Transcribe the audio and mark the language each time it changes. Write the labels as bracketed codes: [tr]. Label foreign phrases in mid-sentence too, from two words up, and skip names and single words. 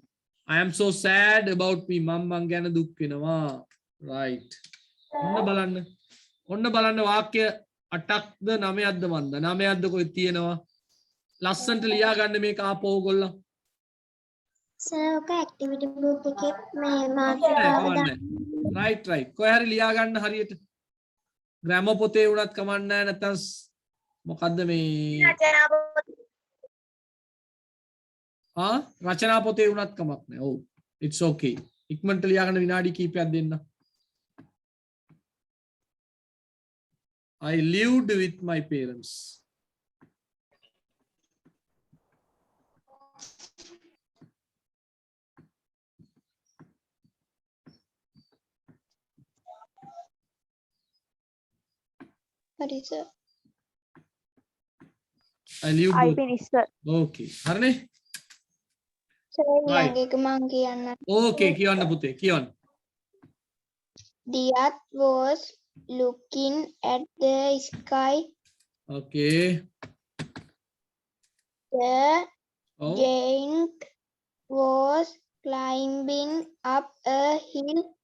[en] I am so sad about me. [si] මං ගැන දුක් වෙනවා. [en] right. [si] ඔන්න බලන්න වාක්‍ය 8ක්ද 9ක්ද මන්ද 9ක්ද කොයි තියෙනවා. ලස්සන්ට ලියා ගන්න මේක ආපහු ඔයගොල්ලෝ. සර් ඔක [en] activity group [si] එකේ මේ මාර්ක් [en] right right. [si] කොහේ හරි ලියා ගන්න හරියට. ග්‍රැමර් පොතේ උනත් කමක් නැහැ නැත්නම් මොකද්ද මේ රචනා පොතේ උනත් කමක් නැහැ. [en] ඔව් it's okay. [si] ඉක්මනට ලියා ගන්න විනාඩි කිහිපයක් දෙන්න. [en] I lived with my parents. [si] හරි සර් [en] I lived I with... finished, sir. Okay. හරිනේ? [si] සර් [en] Right. [si] ඊළඟ එක මං කියන්න Okay කියන්න පුතේ කියන්න. [en] Diyat was looking at the sky. Okay. The Oh. giant was climbing up a hill.